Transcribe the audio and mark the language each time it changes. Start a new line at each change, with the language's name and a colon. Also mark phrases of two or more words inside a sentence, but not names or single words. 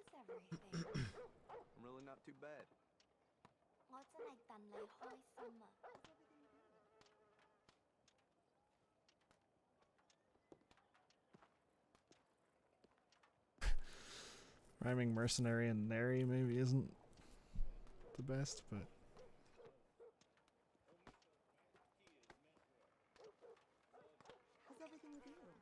English: everything. I'm really not too bad.
Cantonese: 我真係戥你開心啊！
English: Rhyming mercenary and nary maybe isn't the best, but How's everything with you?